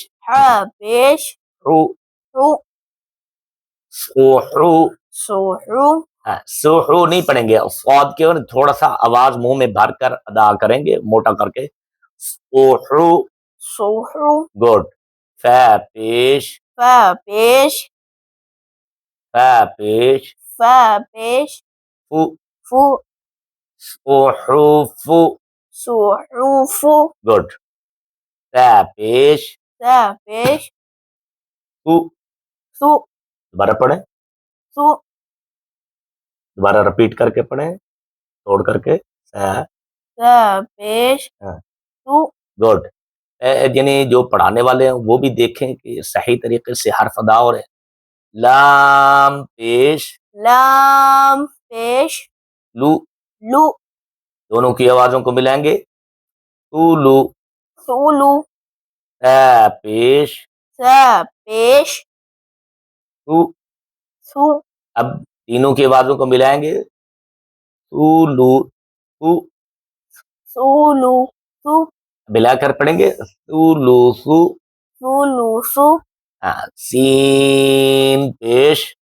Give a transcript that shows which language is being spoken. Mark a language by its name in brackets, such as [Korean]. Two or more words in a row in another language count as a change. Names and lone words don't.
[Urdu] ہا پیش، [Arabic] حو، رو، سوحو، سوحو، [Urdu] سوحو نہیں پڑھیں گے، صاد کے اور تھوڑا سا آواز منہ میں بھر کر ادا کریں گے، موٹا کر کے، سوحو، [Arabic] سوحو، [Urdu] گڈ، فا پیش، فا پیش، فا پیش، فا پیش، [Arabic] فو، فو، سوحوفو، سوحوفو، [Urdu] گڈ، تا پیش، تا پیش، [Arabic] تو، سو، [Urdu] دوبارہ پڑھیں، [Arabic] سو، [Urdu] دوبارہ رپیٹ کر کے پڑھیں، توڑ کر کے، تا پیش، تو، گڈ، یعنی جو پڑھانے والے ہیں وہ بھی دیکھیں کہ صحیح طریقے سے حرف ادا ہو رہے ہیں۔ لام پیش، لام پیش، [Arabic] لو، لو، [Urdu] دونوں کی آوازوں کو ملائیں گے، تو لو، [Arabic] سولو، [Urdu] تا پیش، تا پیش، [Arabic] تو، سو، [Urdu] اب تینوں کی آوازوں کو ملائیں گے، تو لو، تو، [Arabic] سولو، سو، [Urdu] ملا کر پڑھیں گے، تو لو سو، [Arabic] سولو، سو، [Urdu] سین پیش،